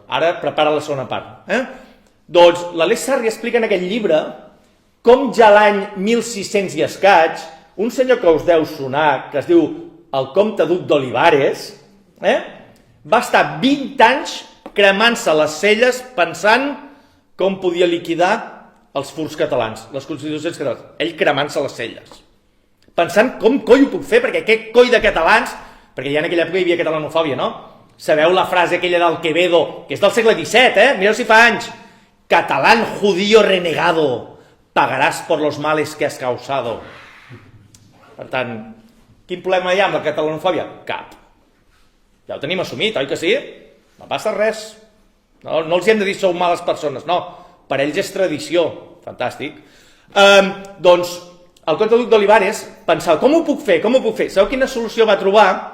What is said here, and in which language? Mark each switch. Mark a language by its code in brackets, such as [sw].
[ca] Ara prepara la segona part. Doncs l'Aleix Sarri explica en aquest llibre com ja l'any 1600 i escaig, un senyor que us deu sonar, que es diu el comte Duc d'Olivares, va estar 20 anys cremant-se les celles pensant com podia liquidar els furs catalans, les constitucions catalanes. Ell cremant-se les celles. Pensant com coi ho puc fer, perquè aquest coi de catalans, perquè ja en aquella època hi havia catalanofòbia, no? Sabeu la frase aquella del Quevedo, que és del segle XVII, mireu si fa anys. [es] Catalán judío renegado, pagarás por los males que has causado. [ca] Per tant, quin problema hi ha amb la catalanofòbia? Cap. Ja ho tenim assumit, oi que sí? No passa res. No els hem de dir sou males persones, no. Per ells és tradició. Fantàstic. Doncs el comte Duc d'Olivares pensava, com ho puc fer? Sabeu quina solució va trobar?